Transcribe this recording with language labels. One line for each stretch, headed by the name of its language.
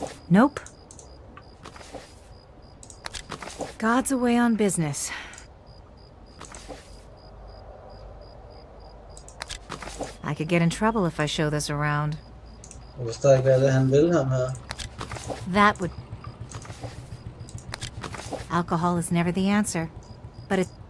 English: Nope. God's away on business. I could get in trouble if I show this around.
Danish: Jeg forstår ikke, hvad det er, han vil ham her.
English: That would... Alcohol is never the answer, but it...